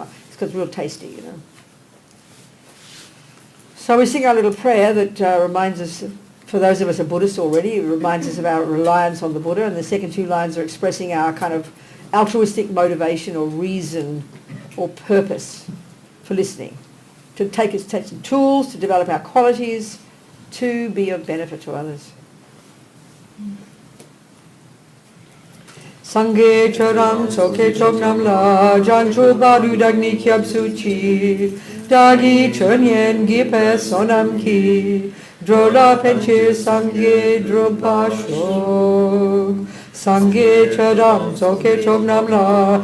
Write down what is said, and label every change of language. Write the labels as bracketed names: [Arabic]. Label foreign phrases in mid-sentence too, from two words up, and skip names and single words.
[English] It's because it's real tasty, you know. So we sing our little prayer that reminds us, for those of us who are Buddhists already, it reminds us of our reliance on the Buddha, and the second two lines are expressing our kind of altruistic motivation or reason or purpose for listening, to take some tools to develop our qualities, to be of benefit to others. [Tibetan] སངས་རྒྱས་ཆོས་དང་ཚོགས་ཀྱི་མཆོག་རྣམས་ལ། བྱང་ཆུབ་བར་དུ་བདག་ནི་སྐྱབས་སུ་མཆི། བདག་གིས་ཆོས་ཉན་བགྱིས་པའི་བསོད་ནམས ཀྱིས། འགྲོ་ལ་ཕན་ཕྱིར་སངས་རྒྱས་འགྲུབ་པར་ཤོག། སངས་རྒྱས་ཆོས་དང་ཚོགས་ཀྱི་མཆོག་རྣམས་ལ